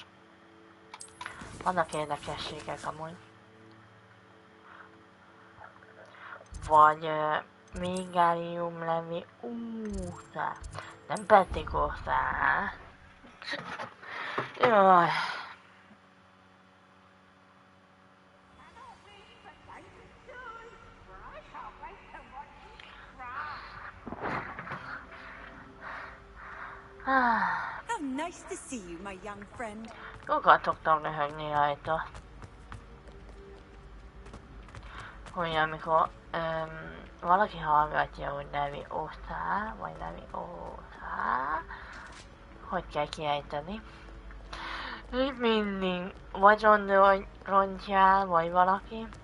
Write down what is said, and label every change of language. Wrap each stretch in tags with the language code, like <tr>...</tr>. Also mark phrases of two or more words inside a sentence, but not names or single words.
<hu>Vannak érdekességek amúgy. Vagy Wingardium Leviosa. Nem Petigosa. Jaj.</hu> <en>How nice to see you, my young friend.</en> <hu>Sokat szoktam röhögni rajta. Hogy amikor valaki hallgatja, hogy Leviosa, vagy Leviosa, hogy kell kiejteni. Így mindig vagy rongyál, vagy valaki.</hu>